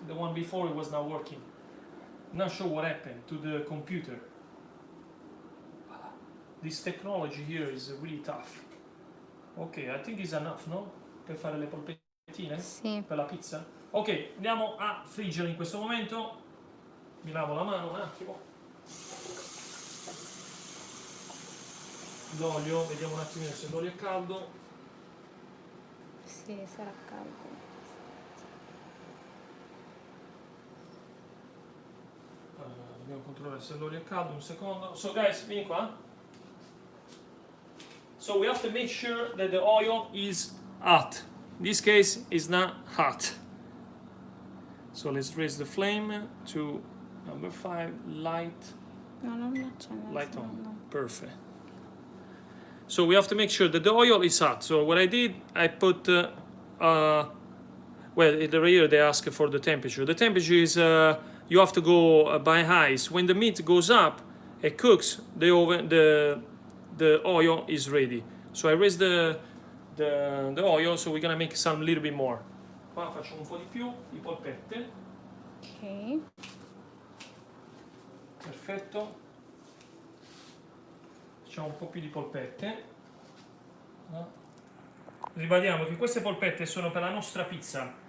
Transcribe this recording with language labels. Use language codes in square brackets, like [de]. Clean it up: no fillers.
[en] The one before it was not working. Not sure what happened to the computer. This technology here is really tough. Ok, I think it's enough, no? [it] Per fare le polpettine? Sì. Per la pizza? Ok, andiamo a friggere in questo momento. Mi lavo la mano un attimo. L'olio, vediamo un attimino se l'olio è caldo. Sì, sarà caldo. Dobbiamo controllare se l'olio è caldo, un secondo. [en] So guys, [it] vieni qua. [en] So we have to make sure that the oil is hot. In this case, it's not hot. So let's raise the flame to number 5, light. [it] No, non accendere. [en] Light on. No. Perfect. So we have to make sure that the oil is hot. So what I did, I put, well, here they ask for the temperature. The temperature is, you have to go by highs. When the meat goes up, it cooks, the oil is ready. So I raise the oil, so we're gonna make some little bit more. [it] Qua facciamo un po' di più di polpette. Ok. Perfetto. Facciamo un po' più di polpette. Ribadiamo che queste polpette sono per la nostra pizza.